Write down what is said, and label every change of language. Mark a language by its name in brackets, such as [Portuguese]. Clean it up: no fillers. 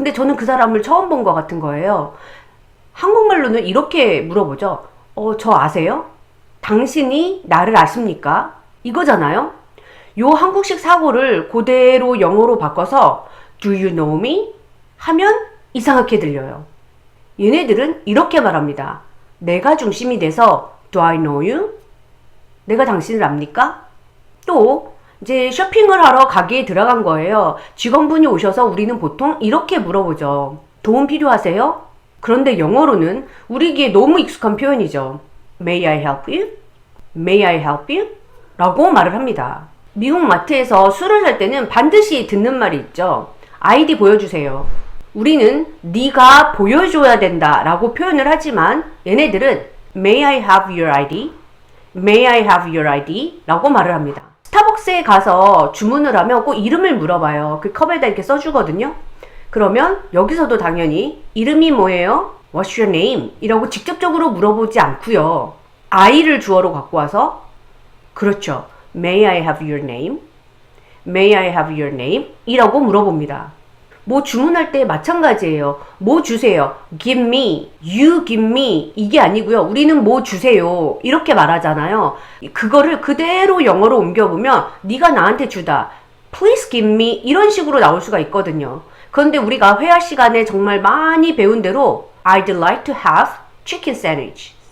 [Korean] 근데 저는 그 사람을 처음 본 것 같은 거예요. 한국말로는 이렇게 물어보죠. 저 아세요? 당신이 나를 아십니까? 이거잖아요. 요 한국식 사고를 그대로 영어로 바꿔서 [English] Do you know me? [Korean] 하면 이상하게 들려요. 얘네들은 이렇게 말합니다. 내가 중심이 돼서 [English] Do I know you? [Korean] 내가 당신을 압니까? 또 이제 쇼핑을 하러 가게에 들어간 거예요. 직원분이 오셔서 우리는 보통 이렇게 물어보죠. 도움 필요하세요? 그런데 영어로는 우리에게 너무 익숙한 표현이죠. [English] May I help you? May I help you? [Korean] 라고 말을 합니다. 미국 마트에서 술을 살 때는 반드시 듣는 말이 있죠. 아이디 보여주세요. 우리는 네가 보여줘야 된다 라고 표현을 하지만 얘네들은 [English] May I have your ID? May I have your ID? [Korean] 라고 말을 합니다. 스타벅스에 가서 주문을 하면 꼭 이름을 물어봐요. 그 컵에다 이렇게 써주거든요. 그러면 여기서도 당연히 이름이 뭐예요? [English] What's your name? [Korean] 이라고 직접적으로 물어보지 않고요. I를 주어로 갖고 와서 그렇죠. [English] May I have your name? May I have your name? [Korean] 이라고 물어봅니다. 뭐 주문할 때 마찬가지예요. 뭐 주세요. [English] Give me, you give me [Korean] 이게 아니고요. 우리는 뭐 주세요 이렇게 말하잖아요. 그거를 그대로 영어로 옮겨보면 네가 나한테 주다. [English] Please give me [Korean] 이런 식으로 나올 수가 있거든요. 그런데 우리가 회화 시간에 정말 많이 배운 대로 [English] I'd like to have chicken sandwich.